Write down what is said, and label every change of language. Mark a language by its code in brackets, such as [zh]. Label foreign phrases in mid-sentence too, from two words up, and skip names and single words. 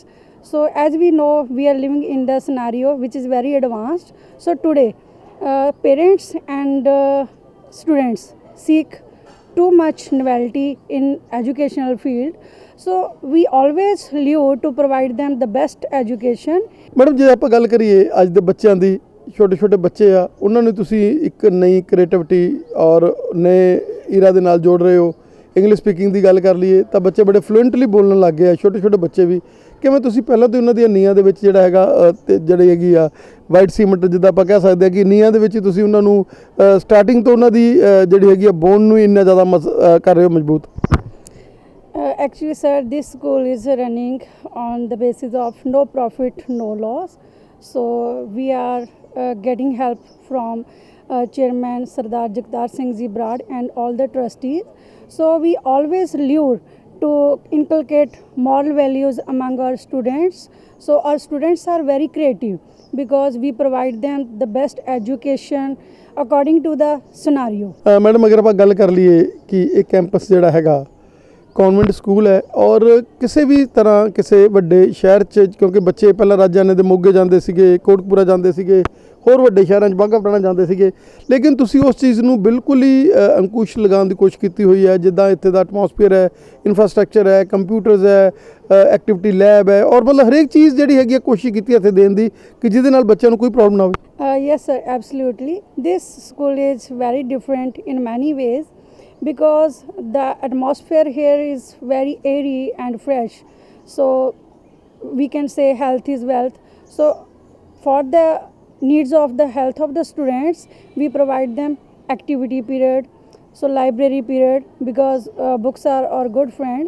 [en] So as we know, we are living in the scenario which is very advanced. So today parents and students seek too much novelty in educational field, so we always live to provide them the best education. [pa] ਮੈਡਮ ਜੇ ਆਪਾਂ ਗੱਲ ਕਰੀਏ ਅੱਜ ਦੇ ਬੱਚਿਆਂ ਦੀ, ਛੋਟੇ ਛੋਟੇ ਬੱਚੇ ਆ, ਉਹਨਾਂ ਨੂੰ ਤੁਸੀਂ ਇੱਕ ਨਈ ਕ੍ਰੀਏਟਿਵਿਟੀ ਔਰ ਨਏ ਈਰਾ ਦੇ ਨਾਲ ਜੋੜ ਰਹੇ ਹੋ। [en] English speaking [pa] ਦੀ ਗੱਲ ਕਰ ਲਈਏ ਤਾਂ ਬੱਚੇ ਬੜੇ ਫਲੂਐਂਟਲੀ ਬੋਲਣ ਲੱਗ ਗਏ ਆ, ਛੋਟੇ ਛੋਟੇ ਬੱਚੇ ਵੀ। ਕਿਵੇਂ ਤੁਸੀਂ ਪਹਿਲਾਂ ਤੋਂ ਉਹਨਾਂ ਦੀਆਂ ਨੀਹਾਂ ਦੇ ਵਿੱਚ ਜਿਹੜਾ ਹੈਗਾ ਤੇ ਜਿਹੜੀ ਹੈਗੀ ਆ [en] white cement [pa] ਜਿੱਦਾਂ ਆਪਾਂ ਕਹਿ ਸਕਦੇ ਹਾਂ ਕਿ ਨੀਹਾਂ ਦੇ ਵਿੱਚ ਹੀ ਤੁਸੀਂ ਉਹਨਾਂ ਨੂੰ ਸਟਾਰਟਿੰਗ ਤੋਂ ਉਹਨਾਂ ਦੀ ਜਿਹੜੀ ਹੈਗੀ ਆ ਬੋਨ ਨੂੰ ਇੰਨਾ ਜ਼ਿਆਦਾ ਕਰ ਰਹੇ ਹੋ ਮਜ਼ਬੂਤ? [en] Actually, sir, this school is running on the basis of no profit, no loss. So we are getting help from Chairman Sardar Jagtar Singh Ji Brad and all the trustees. So we always lure to inculcate moral values among our students. So our students are very creative because we provide them the best education according to the scenario. [pa] ਮੈਡਮ ਅਗਰ ਆਪਾਂ ਗੱਲ ਕਰ ਲਈਏ ਕਿ ਇਹ ਕੈਂਪਸ ਜਿਹੜਾ ਹੈਗਾ ਕਨਵੈਂਟ ਸਕੂਲ ਹੈ ਔਰ ਕਿਸੇ ਵੀ ਤਰ੍ਹਾਂ ਕਿਸੇ ਵੱਡੇ ਸ਼ਹਿਰ 'ਚ, ਕਿਉਂਕਿ ਬੱਚੇ ਪਹਿਲਾਂ ਰਾਜਿਆਨੇ ਦੇ ਮੋਗੇ ਜਾਂਦੇ ਸੀਗੇ, ਕੋਟਕਪੂਰਾ ਜਾਂਦੇ ਸੀਗੇ, ਹੋਰ ਵੱਡੇ ਸ਼ਹਿਰਾਂ 'ਚ ਬਾਘਾ ਪੁਰਾਣਾ ਜਾਂਦੇ ਸੀਗੇ, ਲੇਕਿਨ ਤੁਸੀਂ ਉਸ ਚੀਜ਼ ਨੂੰ ਬਿਲਕੁਲ ਹੀ ਅੰਕੁਸ਼ ਲਗਾਉਣ ਦੀ ਕੋਸ਼ਿਸ਼ ਕੀਤੀ ਹੋਈ ਹੈ। ਜਿੱਦਾਂ ਇੱਥੇ ਦਾ ਐਟਮੋਸਫੀਅਰ ਹੈ, ਇਨਫਰਾਸਟ੍ਰਕਚਰ ਹੈ, ਕੰਪਿਊਟਰਸ ਹੈ, [en] activity lab [pa] ਹੈ, ਔਰ ਮਤਲਬ ਹਰੇਕ ਚੀਜ਼ ਜਿਹੜੀ ਹੈਗੀ ਹੈ ਕੋਸ਼ਿਸ਼ ਕੀਤੀ ਇੱਥੇ ਦੇਣ ਦੀ ਕਿ ਜਿਹਦੇ ਨਾਲ ਬੱਚਿਆਂ ਨੂੰ ਕੋਈ ਪ੍ਰੋਬਲਮ ਨਾ ਹੋਵੇ। [en] Yes, sir, absolutely. This school is very different in many ways because the atmosphere here is very airy and fresh. So we can say health is wealth. So for the needs of the health of the students, we provide them activity period, so library period, because books are our good friend.